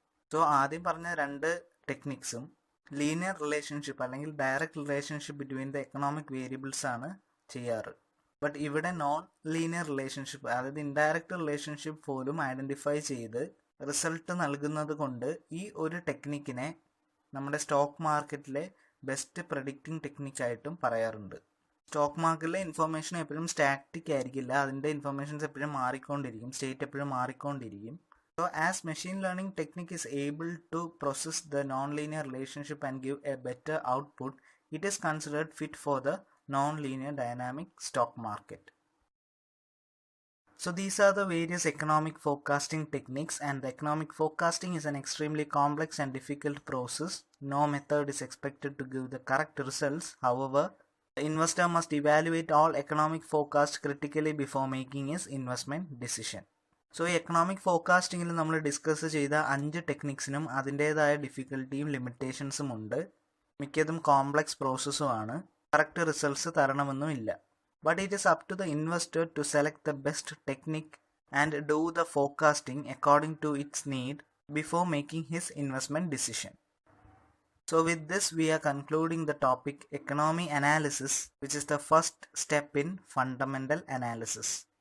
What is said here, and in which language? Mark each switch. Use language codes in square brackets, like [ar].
[ml] So, ആദ്യം പറഞ്ഞ രണ്ട് ടെക്നിക്സും ലീനിയർ റിലേഷൻഷിപ്പ് അല്ലെങ്കിൽ direct relationship between the economic variables ആണ് ചെയ്യാറ്. ബട്ട് ഇവിടെ നോൺ ലീനിയർ റിലേഷൻഷിപ്പ്, അതായത് ഇൻഡയറക്റ്റ് റിലേഷൻഷിപ്പ് പോലും ഐഡൻറ്റിഫൈ ചെയ്ത് റിസൾട്ട് നൽകുന്നത് കൊണ്ട് ഈ ഒരു ടെക്നിക്കിനെ നമ്മുടെ സ്റ്റോക്ക് മാർക്കറ്റിലെ ബെസ്റ്റ് പ്രഡിക്റ്റിംഗ് ടെക്നിക്കായിട്ടും പറയാറുണ്ട്. സ്റ്റോക്ക് മാർക്കറ്റിലെ ഇൻഫർമേഷൻ എപ്പോഴും സ്റ്റാറ്റിക് ആയിരിക്കില്ല. അതിൻ്റെ ഇൻഫർമേഷൻസ് എപ്പോഴും മാറിക്കൊണ്ടിരിക്കും, സ്റ്റേറ്റ് എപ്പോഴും മാറിക്കൊണ്ടിരിക്കും. [en] So as machine learning technique is able to process the non linear relationship and give a better output, it is considered fit for the non linear dynamic stock market. So these are the various economic forecasting techniques, and the economic forecasting is an extremely complex and difficult process. No method is expected to give the correct results. However, the investor must evaluate all economic forecasts critically before making his investment decision. [ml] So ഈ economic ഫോർകാസ്റ്റിങ്ങിൽ നമ്മൾ discuss ചെയ്ത 5 ടെക്നിക്സിനും അതിൻ്റേതായ ഡിഫിക്കൽട്ടിയും ലിമിറ്റേഷൻസും ഉണ്ട്. മിക്കതും complex പ്രോസസ്സുമാണ്. Correct results തരണമെന്നുമില്ല. [en] But it is up to the investor to select the best technique and do the forecasting according to its need before making his investment decision. So with this, we are concluding the topic economy analysis, which is the first step in fundamental analysis.